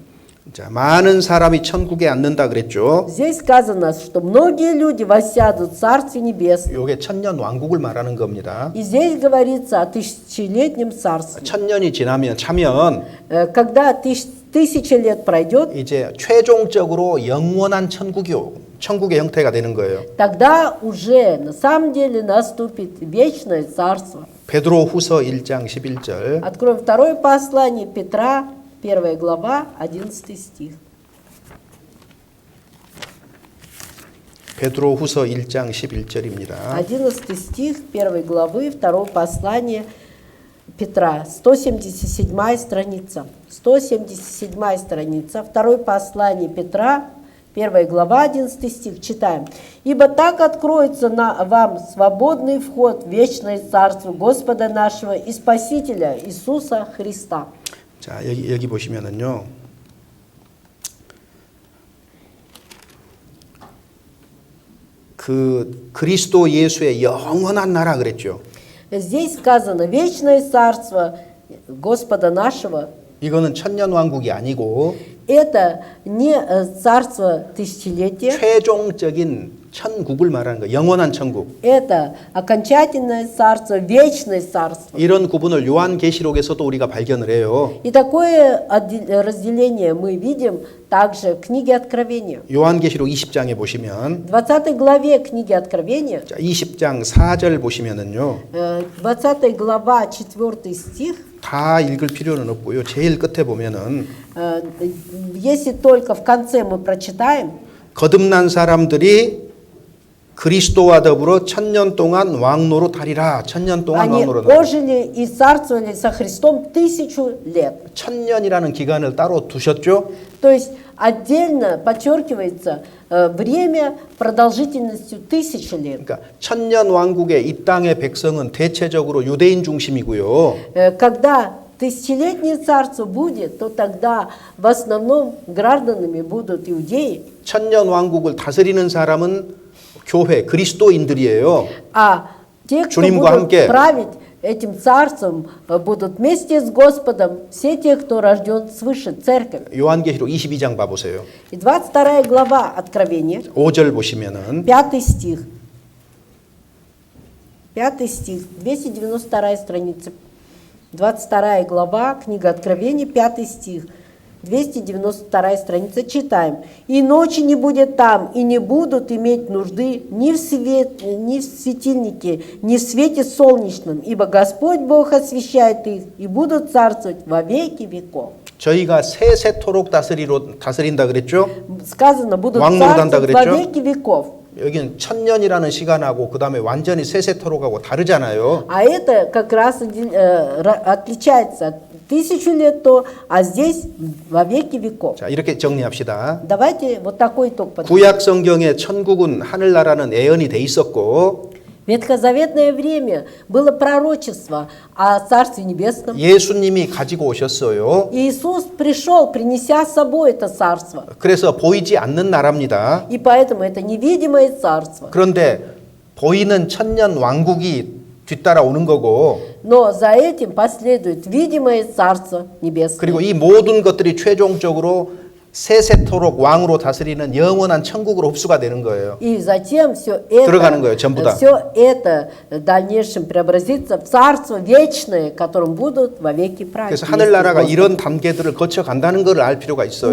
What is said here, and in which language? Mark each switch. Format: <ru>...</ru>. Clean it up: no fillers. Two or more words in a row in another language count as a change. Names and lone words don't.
<ko>자, 많은 사람이 천국에 앉는다 그랬죠.</ko> <ru>Здесь сказано, что многие люди воссядут в Царстве Небесном.</ru> <ko>요게 천년 왕국을 말하는 겁니다.</ko> <ru>И здесь говорится о тысячелетнем царстве.</ru> <ko>천년이 차면</ko> <ru>Когда тысяча лет пройдет,</ru> <ko>이제 최종적으로 영원한 천국의 형태가 되는 거예요.</ko> <ru>тогда уже на самом деле наступит вечное царство.</ru> <ko>베드로후서 1장 11절.</ko> <ru>Откроем второе послание Петра, 1 глава, 11 стих. 베드로후서 1장 11절입니다. 11 стих 1 главы 2 послания Петра, 177 страница. 177 страница, 2 послание Петра, 1 глава, 11 стих, читаем. «Ибо так откроется вам свободный вход в вечное царство Господа нашего и Спасителя Иисуса Христа».</ru> <ko>자, 여기 보시면은요. 그 그리스도 예수의 영원한 나라 그랬죠.</ko> <ru>Здесь сказано «вечное царство Господа нашего».</ru> <ko>이거는 천년 왕국이 아니고</ko> <ru>Это не царство тысячелетия,</ru> <ko>최종적인 천국을 말하는 거예요. 영원한 천국.</ko> <ru>это окончательное царство, вечное царство.</ru> <ko>이런 구분을 요한계시록에서도 우리가 발견을 해요.</ko> <ru>И такое разделение мы видим также в книге Откровения.</ru> <ko>요한계시록 20장에 보시면</ko> <ru>В 20 главе книги Откровения,</ru> <ko>자, 20장 4절 보시면은요.</ko> <ru>20 глава, 4 стих,</ru> <ko>다 읽을 필요는 없고요. 제일 끝에 보면은</ko> <ru>если только в конце мы прочитаем,</ru> <ko>거듭난 사람들이 그리스도와 더불어 천년 동안 왕노로 타리라. 천년 동안</ko> <ru>они</ru> <ko>왕노로 타리라.</ko> <ru>ожили и царствовали со Христом 1000 лет.</ru> <ko>천년이라는 기간을 따로 두셨죠?</ko> <ru>То есть отдельно подчеркивается время продолжительностью 1000 лет.</ru> <ko>그러니까 천년 왕국의 이 땅의 백성은 대체적으로 유대인 중심이고요.</ko> <ru>Когда тысячелетнее царство будет, то тогда в основном гражданами будут иудеи,</ru> <ko>천년 왕국을 다스리는 사람은 교회 그리스도인들이에요.</ko> <ru>а те, кто</ru> <ko>주님과</ko> <ru>будут</ru> <ko>함께.</ko> <ru>править этим царством, будут вместе с Господом все те, кто рожден свыше, церковь.</ru> <ko>요한계시록 22장 봐보세요.</ko> <ru>И 22 глава Откровения,</ru> <ko>5절 보시면은</ko> <ru>5 стих. 5 стих, 292 страница. 22 глава, книга Откровения, 5 стих. 292 страница, читаем. «И ночи не будет там, и не будут иметь нужды ни в светильнике, ни в свете солнечном, ибо Господь Бог освещает их, и будут царствовать во веки веков».</ru> <ko>저희가 세세토록 다스린다 그랬죠?</ko> <ru>Сказано, будут</ru> <ko>왕노릇 한다</ko> <ru>царствовать во</ru> <ko>그랬죠?</ko> <ru>веки веков.</ru> <ko>여기는 천년이라는 시간하고 그 다음에 완전히 세세토록하고 다르잖아요.</ko> <ru>А это как раз отличается от 1000 лет то, а здесь во веки веков.</ru> <ko>자, 이렇게 정리합시다.</ko> <ru>Давайте вот такой итог подведем.</ru> <ko>구약 성경에 천국은 하늘나라는 예언이 돼 있었고</ko> <ru>В ветхозаветное время было пророчество о Царстве Небесном.</ru> <ko>예수님이 가지고 오셨어요.</ko> <ru>И Иисус пришел, принеся с собой это царство.</ru> <ko>그래서 보이지 않는 나라입니다.</ko> <ru>И поэтому это невидимое царство.</ru> <ko>그런데 보이는 천년 왕국이 뒤따라 오는 거고</ko> <ru>Но за этим последует видимое Царство Небесное.</ru> <ko>그리고 이 모든 것들이 최종적으로 세세토록 왕으로 다스리는 영원한 천국으로 흡수가 되는 거예요.</ko> <ru>И затем все</ru> <ko>들어가는 거예요, 전부 다.</ko> <ru>это в дальнейшем преобразится в Царство вечное, которым будут вовеки править.</ru> <ko>그래서 하늘나라가 이런 단계들을 거쳐 간다는 걸 알 필요가 있어요.</ko>